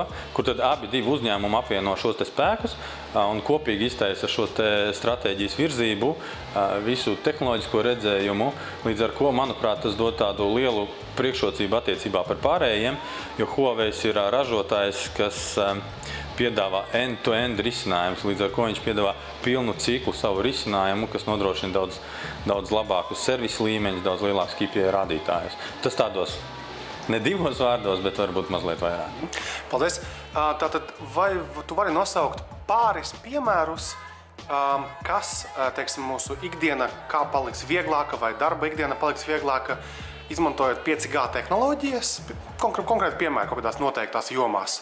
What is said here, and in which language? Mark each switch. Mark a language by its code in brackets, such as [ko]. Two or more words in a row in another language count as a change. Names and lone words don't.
[lv] kur tad divi uzņēmumi apvieno šos te spēkus un kopīgi iztaisa šo te stratēģijas virzību, visu tehnoloģisko redzējumu, līdz ar ko, manuprāt, tas dod tādu lielu priekšrocību attiecībā par pārējiem, jo Huawei ir ražotājs, kas piedāvā [en] end-to-end [lv] risinājumus, līdz ar ko viņš piedāvā pilnu ciklu savu risinājumu, kas nodrošina daudz labākus servisu līmeņus, daudz lielākus KPI rādītājus. Tas tādos ne divos vārdos, bet varbūt mazliet vairāk. Paldies. Tātad, vai tu vari nosaukt pāris piemērus, kas, teiksim, mūsu ikdiena kā paliks vieglāka vai darba ikdiena paliks vieglāka, izmantojot 5G tehnoloģijas, konkrēti piemēri kaut kādās noteiktās jomās?